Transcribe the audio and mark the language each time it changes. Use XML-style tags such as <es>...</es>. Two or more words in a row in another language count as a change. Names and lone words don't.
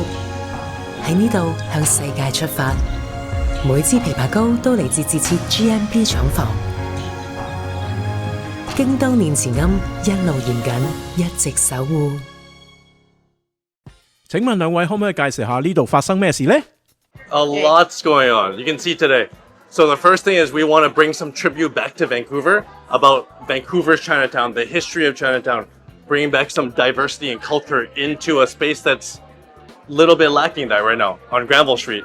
<yue>喺呢度向世界出發，每支枇杷膏都嚟自自設 GMP 廠房。京都面前庵一路嚴謹，一直守護。請問兩位可唔可以介紹下呢度發生咩事呢？</yue> <en>A lot's going on. You can see today. So the first thing is we want to bring some tribute back to Vancouver about Vancouver's Chinatown, the history of Chinatown, bringing back some diversity and culture into a space that's a little bit lacking that right now on Granville Street.</en>